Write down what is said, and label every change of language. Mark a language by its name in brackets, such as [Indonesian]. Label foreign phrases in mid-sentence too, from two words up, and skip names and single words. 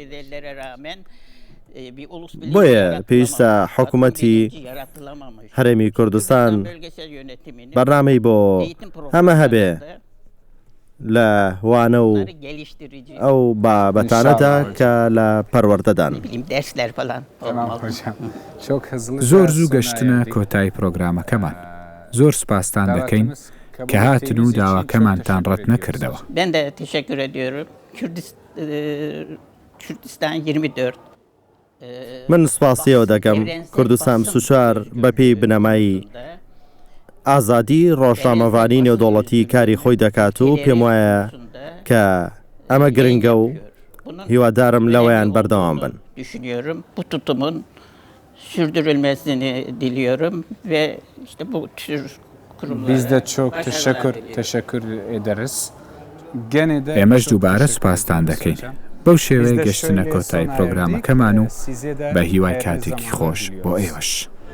[Central Kurdish] بۆیە پێویستە حکوومەتی هەرێمی کوردستان بەرنامەی بۆ ئەمە هەبێ لە وانە و ئەو بابەتانەدا کە لە پەروەردەدان. زۆر زوو گەشتنە کۆتایی پرۆگرامەکەمان. زۆر سوپاسان دەکەین کە هاتن و داواکەمانتان ڕەت نەکردەوە. [Turkish] Ben de teşekkür ediyorum. Kürdistan 24. [Central Kurdish] من سوپاسیەوە دەکەم کوردستان 24 بەپێی بنەمایی ئازادی ڕۆژنامەوانی نێودەوڵەتی کاری خۆی دەکات و پێم وایە کە ئەمە گرنگە و هیوادارم لەوەیان بەردەوام بن. [Turkish] Düşünüyorum. Bu tutumun sürdürülmesini diliyorum ve işte bu tür kurumlara Biz de çok teşekkür ederiz. Gene de [Central Kurdish] ئێمەش دووبارە سوپاسان دەکەین بەو شێوەیە گەشتنە کۆتایی پرۆگرامەکەمان و بە هیوای کاتێکی خۆش بۆ ئێوەش.